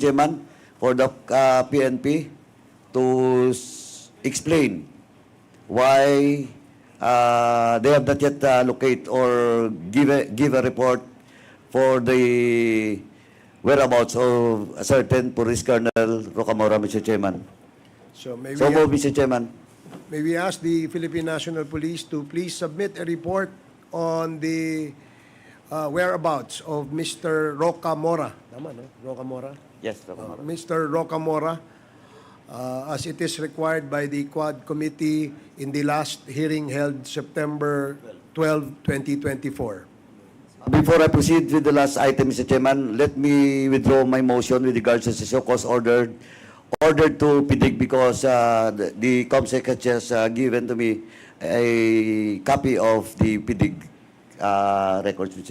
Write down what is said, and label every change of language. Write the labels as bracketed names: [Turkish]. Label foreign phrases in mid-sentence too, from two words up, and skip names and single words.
[English] Chairman, for the PNP to explain why they have not yet locate or give a report for the whereabouts of a certain Police Colonel Rocamora, Mr. Chairman. So may So we, move, Mr. Chairman. may we ask the Philippine National Police to please submit a report on the whereabouts of Mr. Rocamora. [Filipino] Tama, no? [English] Rocamora? Yes, Rocamora. Mr. Rocamora, as it is required by the Quad Committee in the last hearing held September 12, 2024. Before I proceed with the last item, Mr. Chairman, let me withdraw my motion with regards to the show cause order to PDEG because the COMSEC has just given to me a copy of the PDEG records, Mr.